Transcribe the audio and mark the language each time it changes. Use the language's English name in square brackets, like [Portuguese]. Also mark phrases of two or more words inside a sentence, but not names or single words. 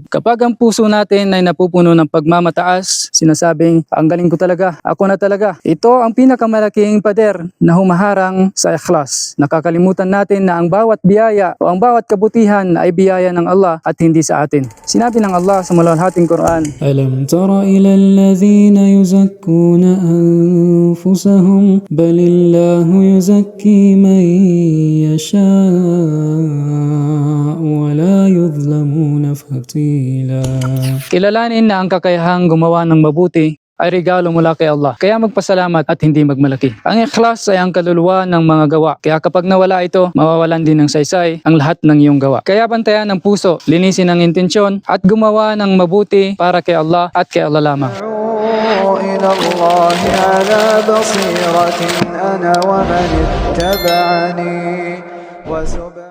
[Filipino] Kapag ang puso natin ay napupuno ng pagmamataas, sinasabing, ang galing ko talaga, ako na talaga. Ito ang pinakamalaking pader na humaharang sa ikhlas. Nakakalimutan natin na ang bawat biyaya o ang bawat kabutihan ay biyaya ng Allah at hindi sa atin. Sinabi ng Allah sa maluwalhating Quran, [Arabic] ألم تر إلى الذين يزكون أنفسهم بل الله يزكي من يشاء ولا يظلمون فتيلا. [Filipino] kilalanin na ang kakayahang gumawa ng mabuti ay regalo mula kay Allah. Kaya magpasalamat at hindi magmalaki. Ang ikhlas ay ang kaluluwa ng mga gawa. Kaya kapag nawala ito, mawawalan din ng saysay ang lahat ng iyong gawa. Kaya bantayan ang puso, linisin ang intensyon at gumawa ng mabuti para kay Allah at kay Allah lamang. [Arabic] إلى الله على بصيرة أنا ومن اتبعني